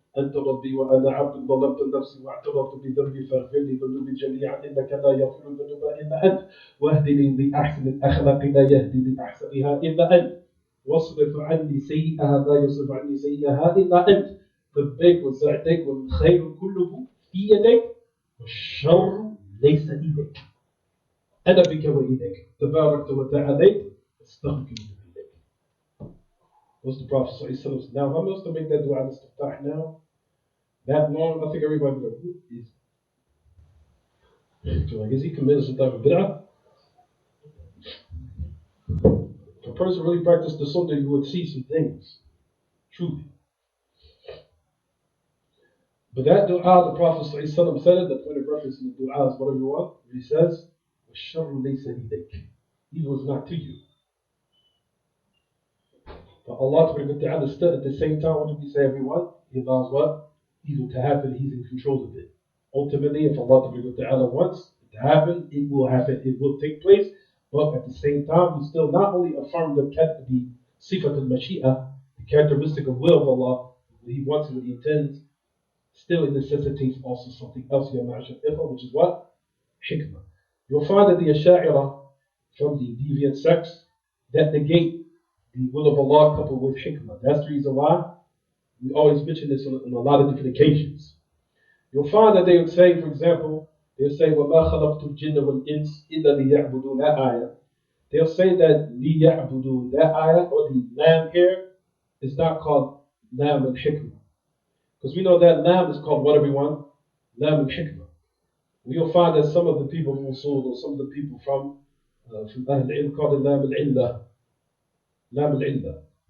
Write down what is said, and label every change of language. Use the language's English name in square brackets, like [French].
[Arabic] أنت ربي وأنا عبد ظلمت نفسي واعترفت بذنبي فاغفر لي ذنوبي جميعا إنك لا يغفر الذنوب إلا أنت واهدني لأحسن الأخلاق لا يهدي لأحسنها إلا أنت واصرف عني سيئها لا يصرف عني سيئها إلا أنت لبيك وسعديك والخير كله في يديك والشر ليس إليك أنا بك وإليك تباركت وتعاليت استغفرك إليك. [English] What's the Prophet ﷺ? Now, if I'm supposed to make that dua al-Istiftah now, that long, I think everybody would go, is he committed some type of bid'ah? If a person really practiced the sunnah, you would see some things. Truly. But that dua, the Prophet ﷺ said it, the point of reference in the dua is whatever you want. He says, [Arabic] وَالشَّرُّ لَيْسَ إِلَيْكَ. [English] Evil is not to you. But Allah at the same time, what do we say, everyone? He allows what? Evil to happen, He's in control of it. Ultimately, if Allah wants it to happen, it will take place. But at the same time, we still not only affirm the sifat al-Mashi'ah, the characteristic of will of Allah, what He wants and what He intends, still it necessitates also something else, which is what? Hikmah. You'll find that the Ash'a'ira from the deviant sects that negate the will of Allah coupled with hikmah. That's the reason why we always mention this on a lot of different occasions. You'll find that they would say, for example, They'll say, [Arabic] وَمَا خَلَقْتُ الْجِنَّ وَالْإِنسِ إِلَّا لِيَعْبُدُونَ, [English] that ayah. They'll say that لِيَعْبُدُونَ, that ayah, or the lam here, is not called lam al-hikmah. Because we know that lam is called what, everyone? Lam al-hikmah. You'll find that some of the people from Usul, or some of the people from Ahl al-Ilm, call it lam al-illah. Lam al-illah.